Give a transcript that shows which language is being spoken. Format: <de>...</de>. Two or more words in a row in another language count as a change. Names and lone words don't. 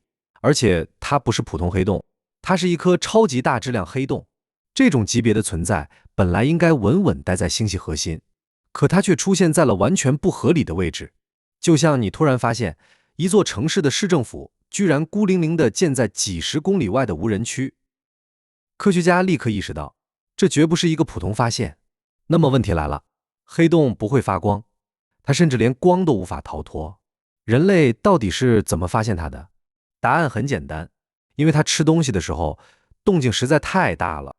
<zh>而且它不是普通黑洞，它是一顆超級大質量黑洞。這種級別的存在本來應該穩穩待在星系核心，可它卻出現在了完全不合理的位置。就像你突然發現一座城市的市政府居然孤零零地建在幾十公里外的无人區。科學家立刻意識到，這絕不是一個普通發現。那麼問題來了，黑洞不會發光，它甚至連光都無法逃脫。人類到底是怎麼發現它的？答案很簡單，因為它吃東西的時候動靜實在太大了。</zh>